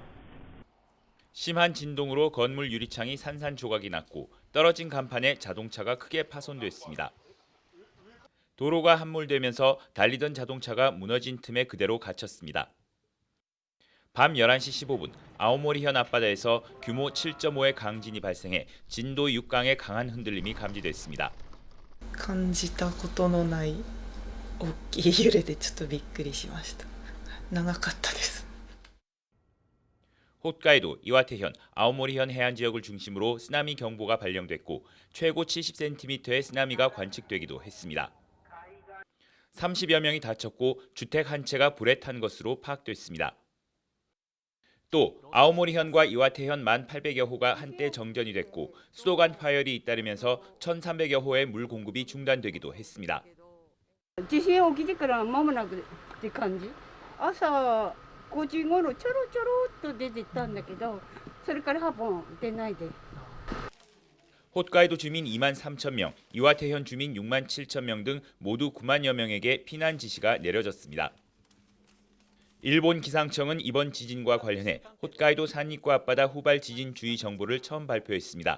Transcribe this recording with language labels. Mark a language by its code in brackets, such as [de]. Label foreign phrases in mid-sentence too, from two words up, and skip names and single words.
[ko] 심한 진동으로 건물 유리창이 산산조각이 났고 떨어진 간판에 자동차가 크게 파손됐습니다. 도로가 함몰되면서 달리던 자동차가 무너진 틈에 그대로 갇혔습니다. 밤 11시 15분 아오모리현 앞바다에서 규모 7.5의 강진이 발생해 진도 6강의 강한 흔들림이 감지됐습니다. [ja] 感じたことのない大きい揺れでちょっとびっくりしました。長かったです。 [ko] 홋카이도, 이와테현, 아오모리현 해안 지역을 중심으로 쓰나미 경보가 발령됐고 최고 70cm의 쓰나미가 관측되기도 했습니다. 30여 명이 다쳤고 주택 한 채가 불에 탄 것으로 파악됐습니다. 또 아오모리현과 이와테현 1,800여 호가 한때 정전이 됐고 수도 간 파열이 잇따르면서 1,300여 호의 물 공급이 중단되기도 했습니다. [ja] 地震起きてから間もなくって感じ。朝5時頃ちょろちょろっと出てたんだけど、それから8本出ないで。 [ko] 홋카이도 주민 2만 3천 명, 이와테현 주민 6만 7천 명 등 모두 9만여 명에게 피난 지시가 내려졌습니다. 일본 기상청은 이번 지진과 관련해 홋카이도 산리과 앞바다 후발 지진 주의 정보를 처음 발표했습니다.